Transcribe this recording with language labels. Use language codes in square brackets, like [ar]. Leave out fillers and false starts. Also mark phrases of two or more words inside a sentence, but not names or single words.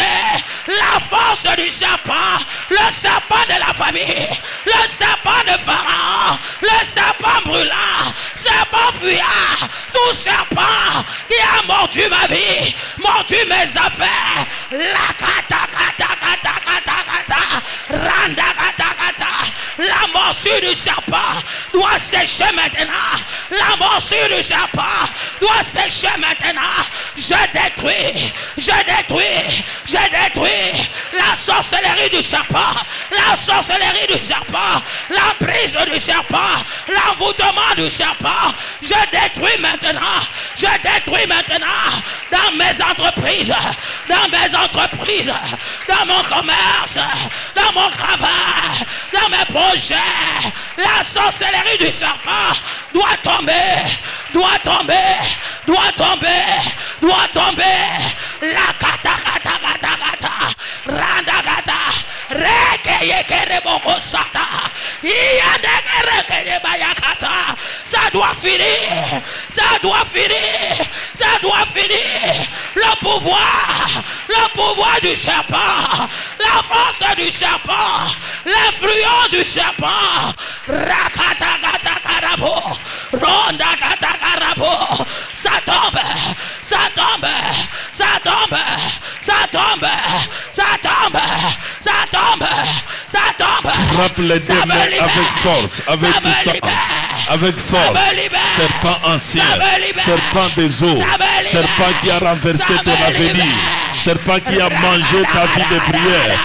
[fr] La force du serpent, le serpent de la famille, le serpent de Pharaon, le serpent brûlant, serpent fuyard, tout serpent qui a mordu ma vie, mordu mes affaires. La kata kata kata kata kata, randa kata kata. La morsure du serpent doit sécher maintenant. La morsure du serpent doit sécher maintenant. Je détruis, je détruis, je détruis sorcellerie du serpent, la sorcellerie du serpent, l'emprise du serpent, l'envoûtement du serpent, je détruis maintenant dans mes entreprises, dans mon commerce, dans mon travail, dans mes projets. La sorcellerie du serpent doit tomber. La kata randa kata rekeye kereboko sata yandekere bayakata. Ça doit finir. Le pouvoir du serpent, la force du serpent, l'influence du serpent. Rakata kata karabo, ronda kata karabo. Ça tombe. Frappe les démons avec force, avec puissance, avec force. Serpent ancien, serpent des eaux, serpent qui a renversé ton avenir, serpent qui a mangé ta vie de prière.